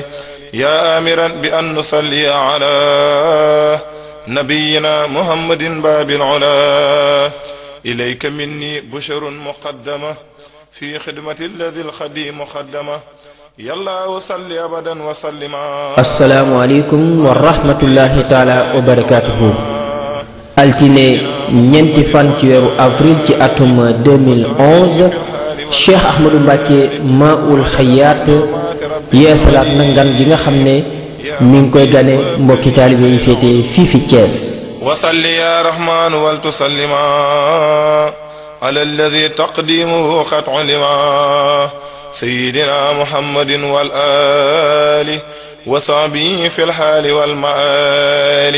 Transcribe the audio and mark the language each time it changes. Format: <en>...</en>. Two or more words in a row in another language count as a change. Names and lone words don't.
<ar>يا آمرا بأن نصلي على نبينا محمد باب العلا. إليك مني بشر مقدمة في خدمة الذي الخديم خدمه. يلا وصلي أبدا وسلم. السلام عليكم ورحمة الله تعالى وبركاته.</ar> <wo>altine ñeenti fan ci weeru avril ci atum 2011 Cheikh Ahmadou Mbacké Maoul Hayaat yeesalaat na ngan gi nga xam ne mi ngi koy gane mbokki taalibe yi féete fii fi Thiès.</wo> <ar>وصل يا رحمن وتسلمن على الذي تقدمه قد علما سيدنا محمد والآل وصحبه في الحال والمآل.</ar>